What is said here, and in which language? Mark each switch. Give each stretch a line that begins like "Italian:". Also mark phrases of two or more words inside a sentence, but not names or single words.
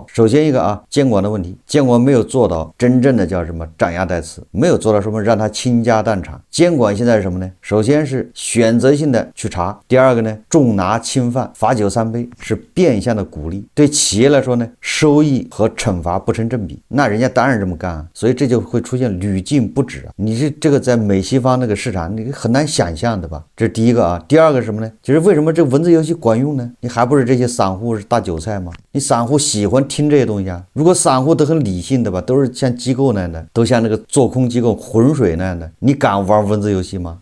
Chinese: 首先一個啊，監管的問題，監管沒有做到真正的叫什麼斬鴨帶刺，沒有做到什麼讓它傾家蕩產。監管現在是什麼呢？首先是選擇性的去查，第二個呢，重拿輕放，罰酒3杯，是變相的鼓勵。對企業來說呢，收益和懲罰不成正比，那人家當然這麼幹啊，所以這就會出現屡禁不止啊。你这個在美西方那個市場，你很難想象的吧？這是第一個啊。第二個是什麼呢？就是為什麼這文字遊戲管用呢？你還不是這些散戶是大韭菜嗎？你散戶喜歡聽這些東西啊。如果散戶都很理性的吧，都是像機構那樣的，都像那個做空機構浑水那樣的，你敢玩文字遊戲嗎？